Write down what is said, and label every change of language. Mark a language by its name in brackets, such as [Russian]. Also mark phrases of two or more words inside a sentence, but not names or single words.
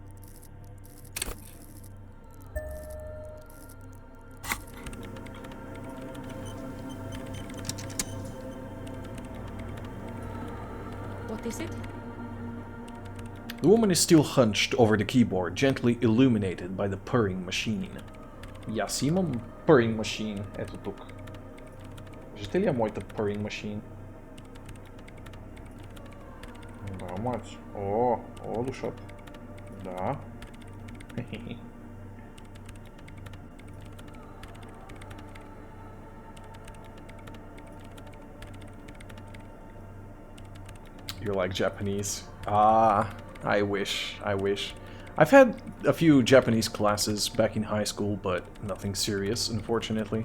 [English] What is it? The woman is still hunched over the keyboard, gently illuminated by the purring machine. [Bulgarian] И аз имам [English] purring machine, [Bulgarian] ето тук. Виждате ли моята [English] purring machine? [Bulgarian] Да, мать. О, душата. Да. [English] You're like Japanese. Ah, I wish. I've had a few Japanese classes back in high school, but nothing serious, unfortunately.